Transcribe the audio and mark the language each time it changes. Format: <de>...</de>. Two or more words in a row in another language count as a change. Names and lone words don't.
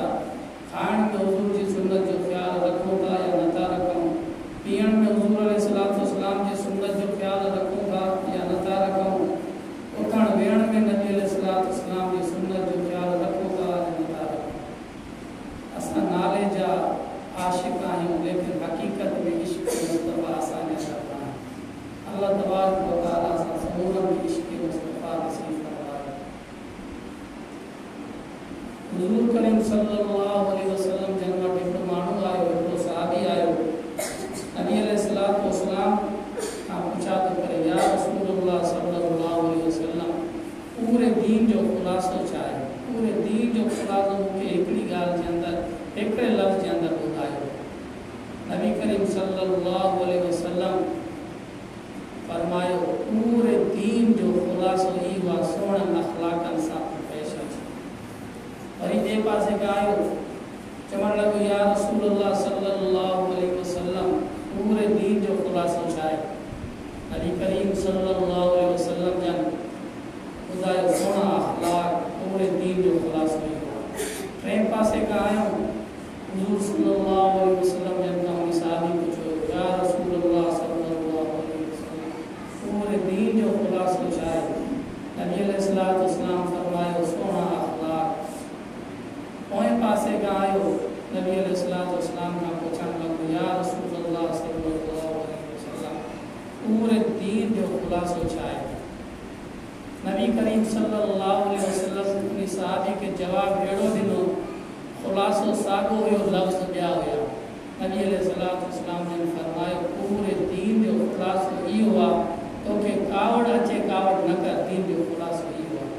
<sd>खाइण में हुज़ूर जी सुन्नत जो ख़्यालु रखूं था या नथा रखूं, पीअण में हुज़ूर</sd> <ar>عليه الصلاة والسلام</ar> <sd>जी सुन्नत जो ख़्यालु रखूं था या नथा रखूं, उथण वेहण में नबी अलैहिस्सलातु वस्सलाम जी सुन्नत जो ख़्यालु रखूं था या नथा रखूं। असां नाले जा आशिक़ आहियूं, लेकिन हक़ीक़त में इश्क़ मुस्तफ़ा असांजा शब्द आहिनि।</sd> <ar>الله تبارك وتعالى</ar> <sd>असां समूरनि खे इश्क़ मुस्तफ़ा नसीब फरमाए। हुज़ूर करीम</sd> <ar>صلى الله عليه وسلم</ar> <sd>जन वटि हिकिड़ो माण्हू आयो, हिकिड़ो सहाबी आयो। नबी</sd> <ar>عليه الصلاة والسلام</ar> <sd>खां पुछा थो करे,</sd> <ar>يا رسول الله صلى الله عليه وسلم,</ar> <sd>पूरे दीन जो ख़ुलासो छा आहे? पूरे दीन जो ख़ुलासो मूंखे हिकिड़ी ॻाल्हि जे अंदरि, हिकिड़े लफ़्ज़ जे अंदरि ॿुधायो। नबी करीम</sd> <ar>صلى الله عليه وسلم</ar> <sd>फरमायो, पूरे दीन जो ख़ुलासो इहो आहे, सुहिणनि अख़लाक़नि सां पेश अचो। वरी ॿिए पासे खां आयो, चवणु लॻो,</sd> <ar>يا رسول الله صلى الله عليه وسلم,</ar> <sd>पूरे दीन जो ख़ुलासो छा आहे? नबी करीम</sd> <ar>صلى الله عليه وسلم</ar> <sd>जन ॿुधायो, सुहिणा अख़लाक़, पूरे दीन जो ख़ुलासो इहो आहे। टे पासे खां आहियूं, हुज़ूर</sd> <ar>صلى الله عليه وسلم</ar> <sd>जन खां उन सहाबी पुछियो,</sd> <ar>يا رسول الله صلى الله عليه وسلم,</ar> <sd>पूरे दीन जो ख़ुलासो छा आहे? नबी</sd> <ar>عليه الصلاة والسلام</ar> <sd>फरमायो, सुहिणा अख़लाक़। पोएं पासे खां आयो, नबी</sd> <ar>عليه الصلاة والسلام</ar> <sd>खां पुछणु लॻो,</sd> <ar>يا رسول الله صلى الله عليه وسلم,</ar> <sd>पूरे दीन जो ख़ुलासो छा आहे? नबी करीम</sd> <ar>صلى الله عليه وسلم</ar> <sd>उन सहाबी खे जवाबु अहिड़ो ॾिनो, ख़ुलासो साॻियो हुयो, लफ़्ज़ ॿिया हुया। नबी</sd> <ar>عليه الصلاة والسلام</ar> <sd>जन फरमायो, पूरे दीन जो ख़ुलासो इहो आहे, तोखे कावड़ अचे कावड़ न कर, दीन जो ख़ुलासो इहो आहे।</sd>